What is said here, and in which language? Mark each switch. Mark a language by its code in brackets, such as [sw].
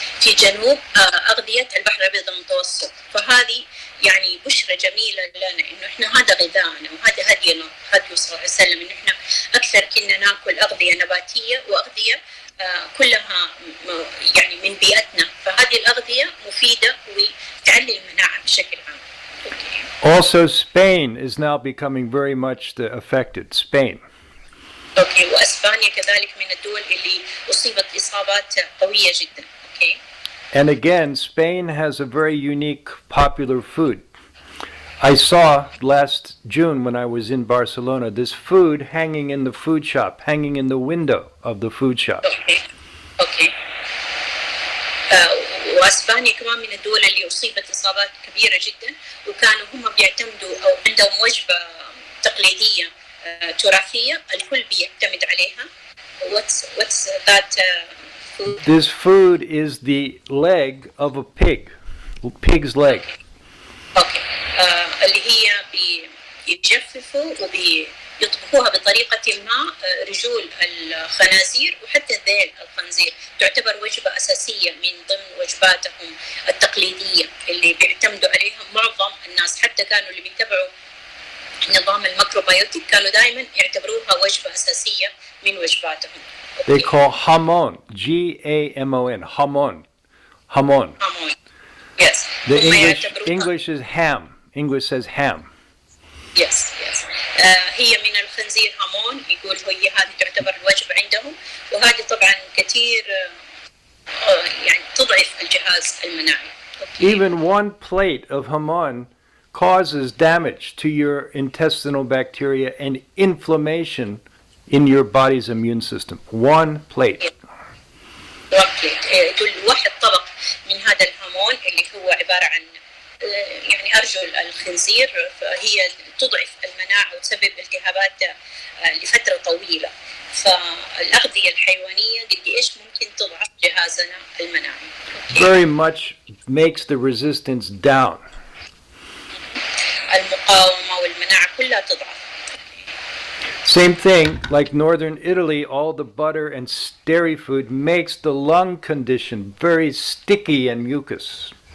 [ar] في جنوب اغذيه البحر الابيض المتوسط، فهذه يعني بشرة جميلة لنا انه احنا هذا غذاءنا وهذا هدينا، هدي صلى الله عليه وسلم، انه احنا اكثر كنا ناكل اغذية نباتية واغذية كلها يعني من بيئتنا، فهذه الأغذية مفيدة وتعلي المناعة بشكل عام. [en] Also, Spain is now becoming very much affected. Spain. Okay. [ar] واسبانيا كذلك من الدول اللي اصيبت اصابات قوية جدا. [en] Okay. And again, Spain has a very unique popular food. I saw last June when I was in Barcelona this food hanging in the food shop, hanging in the window of the food shop. Okay. [ar] واسبانيا كمان من الدول اللي اصيبت اصابات كبيرة جدا، وكانوا هم بيعتمدوا او عندهم وجبة تقليدية تراثية الكل بيعتمد عليها. [en] What's that food? This food is the leg of a pig's leg. Okay. [ar] اللي هي بيجففوا وبيطبخوها بطريقة ما رجول الخنازير وحتى ذيل الخنزير، تعتبر وجبة أساسية من ضمن وجباتهم التقليدية اللي بيعتمدوا عليها معظم الناس، حتى كانوا اللي بيتبعوا نظام الميكروبيوتيك كانوا دائما يعتبروها وجبة أساسية من وجباتهم. [en] They call hamon, G-A-M-O-N, hamon. Hamon. Yes. The English is ham. English says ham. Yes. [ar] هي من الخنزير هامون، يقول هي هذه تعتبر الوجبة عندهم، وهذه طبعا كثير يعني تضعف الجهاز المناعي. [en] Even one plate of hamon causes damage to your intestinal bacteria and inflammation in your body's immune system. One plate. [ar] يقول واحد طبق من هذا الهامون اللي هو عبارة عن يعني أرجل الخنزير، فهي تضعف المناعة وتسبب التهابات لفترة طويلة. فالأغذية الحيوانية قد إيش ممكن تضعف جهازنا المناعي. [en] Very much makes the resistance down. [ar] المقاومة والمناعة كلها تضعف. [en] Same thing, like northern Italy, all the butter and dairy food makes the lung condition very sticky and mucus.